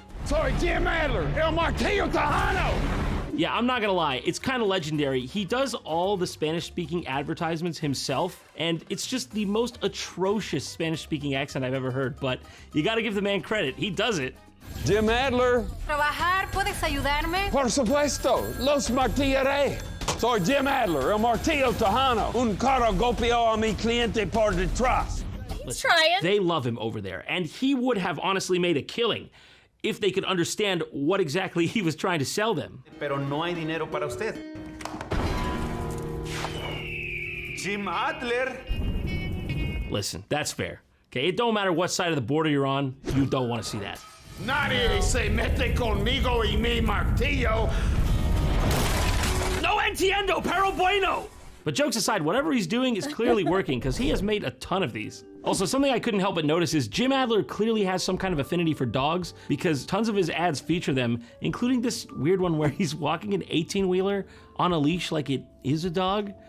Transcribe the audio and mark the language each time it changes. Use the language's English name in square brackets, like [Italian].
[Spanish] Soy Jim Adler, El Martillo Tejano. [English] Yeah, I'm not gonna lie, it's kind of legendary. He does all the Spanish-speaking advertisements himself, and it's just the most atrocious Spanish-speaking accent I've ever heard, but you gotta give the man credit, he does it. Jim Adler. [Spanish] Trabajar, ¿puedes ayudarme? Por supuesto, los martillaré. Soy Jim Adler, El Martillo Tejano. Un caro golpeó a mi cliente por detrás. [English] He's trying. They love him over there, and he would have honestly made a killing if they could understand what exactly he was trying to sell them. [Spanish] Pero no hay dinero para usted. [English] Jim Adler. Listen, that's fair. Okay, it don't matter what side of the border you're on, you don't want to see that. [Spanish] Nadie se mete conmigo y mi martillo. No entiendo, pero bueno! [English] But jokes aside, whatever he's doing is clearly working, because he has made a ton of these. Also, something I couldn't help but notice is Jim Adler clearly has some kind of affinity for dogs, because tons of his ads feature them, including this weird one where he's walking an 18-wheeler on a leash like it is a dog.